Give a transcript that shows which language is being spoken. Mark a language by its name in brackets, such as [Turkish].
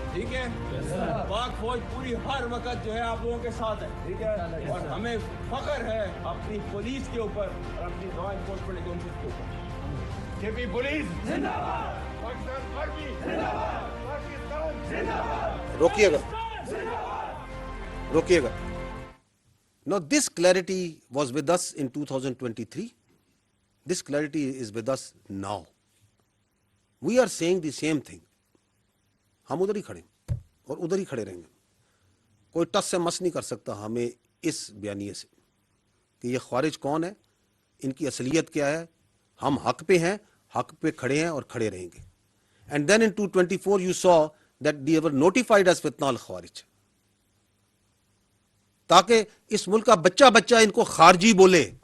[Urdu] ٹھیک ہے، پاک فوج پوری ہر وقت جو ہے آپ لوگوں کے ساتھ ہے. ٹھیک ہے، اور ہمیں فخر ہے اپنی پولیس کے اوپر اور اپنی لا انفورسمنٹ ایجنسیز کے اوپر. جے پولیس زندہ باد، پاکستان آرمی زندہ باد، پاکستان زندہ باد. روکیے گا. [English] Now this clarity was with us in 2023. This clarity is with us now. We are saying the same thing. [Urdu] ہم ادھر ہی کھڑے اور ادھر ہی کھڑے رہیں گے. کوئی ٹس سے مس نہیں کر سکتا ہمیں اس بیانیے سے کہ یہ خوارج کون ہے، ان کی اصلیت کیا ہے. ہم حق پہ ہیں، حق پہ کھڑے ہیں اور کھڑے رہیں گے. [English] and then in 2024 you saw that they were notified as [Urdu] فتنہ الخوارج، تاکہ اس ملک کا بچہ بچہ ان کو خارجی بولے.